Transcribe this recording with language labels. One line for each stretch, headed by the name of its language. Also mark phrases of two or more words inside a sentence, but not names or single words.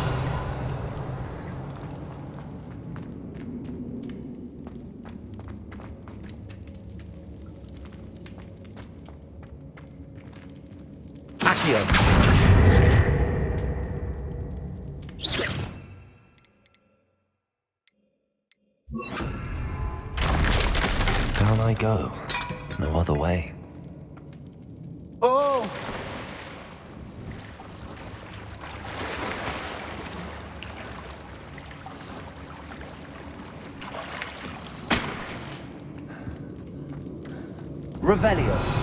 English: Accio. Down I go. No other way. Oh! Revelio.